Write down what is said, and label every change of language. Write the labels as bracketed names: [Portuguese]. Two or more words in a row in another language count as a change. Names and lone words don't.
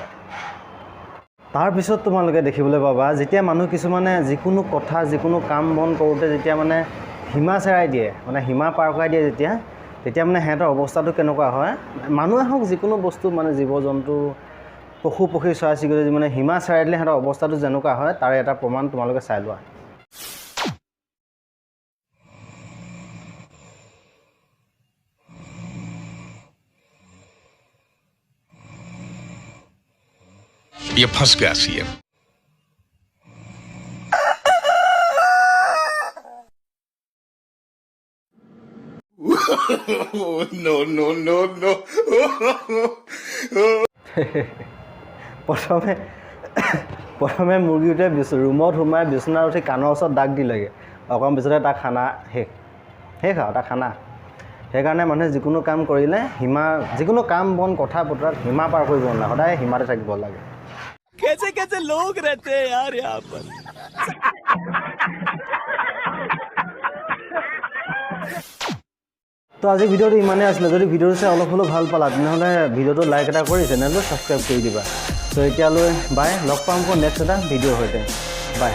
[Assamese] তাৰপিছত তোমালোকে দেখিবলৈ পাবা, যেতিয়া মানুহ কিছুমানে যিকোনো কথা যিকোনো কাম বন কৰোঁতে যেতিয়া মানে সীমা চেৰাই দিয়ে, মানে সীমা পাৰ কৰাই দিয়ে তেতিয়া মানে সিহঁতৰ অৱস্থাটো কেনেকুৱা হয়। মানুহে হওক যিকোনো বস্তু, মানে জীৱ জন্তু, পশু পক্ষী, চৰাই চিৰিকটি, মানে সীমা চেৰাই দিলে সিহঁতৰ অৱস্থাটো যেনেকুৱা হয় তাৰে এটা প্ৰমাণ তোমালোকে চাই লোৱা। [Hindi] ये फंस गया सीएम। [English] No. [Assamese] প্ৰথমে মুৰ্গীটোৱে ৰুমত সোমাই বিচনাত উঠি কাণৰ ওচৰত দাগ দিলেগৈ। অকণ পিছতে তাৰ খানা শেষ আৰু তাৰ খানা। সেইকাৰণে মানুহে যিকোনো কাম কৰিলে যিকোনো কাম বন কথা বতৰাত সীমা পাৰ কৰিব নালাগে, সদায় সীমাতে থাকিব লাগে। [Hindi] कैसे लोग रहते हैं यार यहाँ पर। [Assamese] তো আজি ভিডিঅ'টো ইমানেই আছিলে। যদি ভিডিঅ'টো চাই অলপ হ'লেও ভাল পালা, তেনেহ'লে ভিডিঅ'টো লাইক এটা কৰি চেনেলটো ছাবস্ক্ৰাইব কৰি দিবা। তো এতিয়ালৈ বাই, লগ পাম আকৌ নেক্সট এটা ভিডিঅ'ৰ সৈতে।